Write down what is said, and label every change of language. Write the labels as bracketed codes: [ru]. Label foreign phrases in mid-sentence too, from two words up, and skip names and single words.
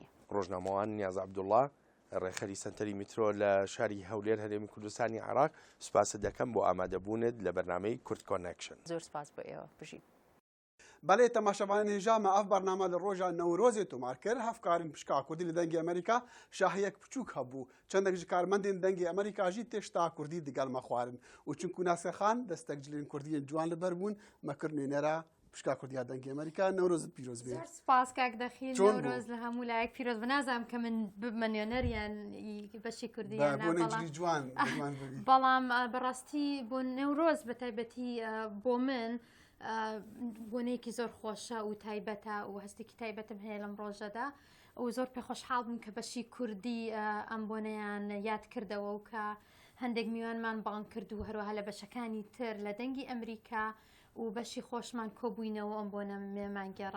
[ckb] ڕۆژنامەوان نیاز عەبدوڵڵا ڕێخەری سنتەری میترۆ لە شاری هەولێر هەرێمی کوردستانی عێراق سوپاس دەکەم بۆ ئامادەبوونت لە بەرنامەی کورد کۆنێکشن. زۆر سپاس بۆ ئێوە بژین. [ku] بەڵێ تەماشەبانان هێژامە ئەف بەرنامە لە ڕۆژە نەورۆزێ تۆمار کرد هەفکارن پشکا کوردی لە دەنگی ئەمریکا شاهەیەک بچووک هەبوو چەندێک ji کارمەندên dengê ئەمریکا jî تێشتا کوردی digelme xwarin û çunku Nasirxan destek cilên Kurdiyên ciwan li ber bûn me kir nûnera pişka Kurdiya dengê Amerîka Newrozit pîroz bê. [ckb] سپاس کاک دەخیل نەورۆز لە هەموو لایەک پیرۆز بەنازانم کە من ببمە نوێنەریان بەشی کوردییان جوان بەڵام بەڕاستی بۆ نەورۆز بە تایبەتی بۆ من بۆنەیەکی زۆر خۆشە و تایبەتە و هەستێکی تایبەتم هەیە لەم ڕۆژەدا و زۆر پێخۆشحاڵ بووم کە بەشی کوردی ئەم بۆنەیان یاد کردەوە و کە هەندێک میوانمان بان کرد و هەروەها لە بەشەکانی تر لە دەنگی ئەمریکا و بەشی خۆشمان کۆبووینەوە ئەم بۆنە مێمان گێڕا.